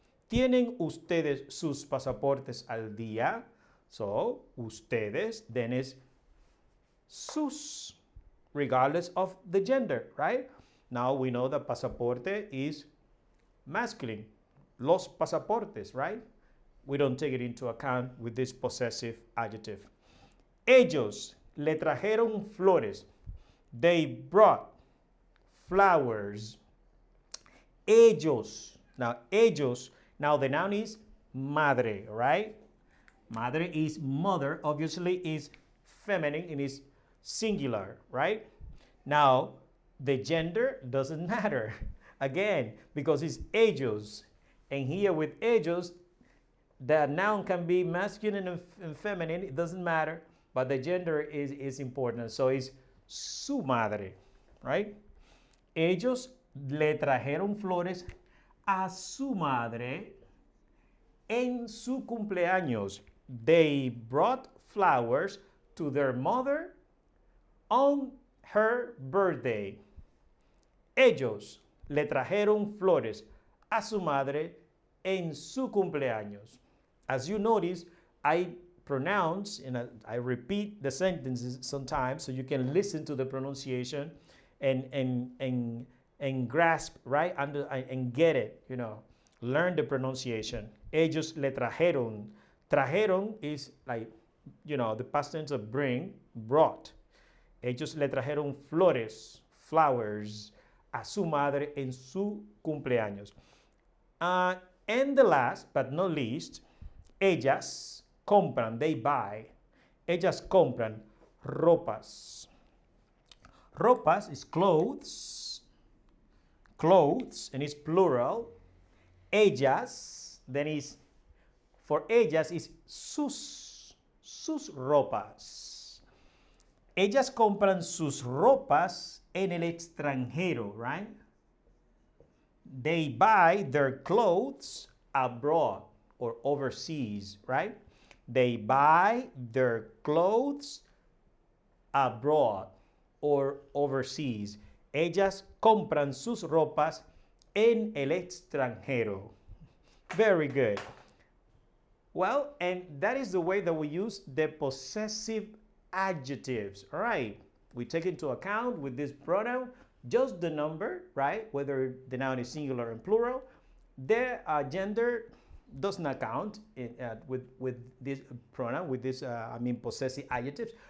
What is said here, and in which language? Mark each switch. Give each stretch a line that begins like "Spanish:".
Spanish: ¿Tienen ustedes sus pasaportes al día?
English: So, ustedes, then is sus, regardless of the gender, right? Now we know that pasaporte is masculine.
Spanish: Los pasaportes,
English: right? We don't take it into account with this possessive adjective.
Spanish: Ellos le trajeron flores.
English: They brought flowers. Ellos. Now the noun is madre, right? Madre is mother, obviously is feminine and is singular, right? Now, the gender doesn't matter. Again, because it's ellos. And here with ellos, the noun can be masculine and feminine, it doesn't matter, but the gender is important. So it's
Spanish: su madre,
English: right?
Spanish: Ellos le trajeron flores a su madre en su cumpleaños.
English: They brought flowers to their mother on her birthday.
Spanish: Ellos le trajeron flores a su madre en su cumpleaños.
English: As you notice, I pronounce and I repeat the sentences sometimes so you can listen to the pronunciation and grasp, right? And get it, learn the pronunciation.
Spanish: Ellos le trajeron.
English: Trajeron is like, the past tense of bring, brought.
Spanish: Ellos le trajeron flowers, a su madre en su cumpleaños.
English: And the last but not least,
Spanish: ellas compran,
English: they buy.
Spanish: Ellas compran ropas.
English: Ropas is clothes, and it's plural. Ellas, then is, for ellas is
Spanish: sus ropas. Ellas compran sus ropas en el extranjero, right?
English: They buy their clothes abroad or overseas, right? They buy their clothes abroad or overseas.
Spanish: Ellas compran sus ropas en el extranjero.
English: Very good. Well, and that is the way that we use the possessive adjectives. All right. We take into account with this pronoun just the number, right? Whether the noun is singular and plural. The gender does not count with this pronoun, with this, possessive adjectives.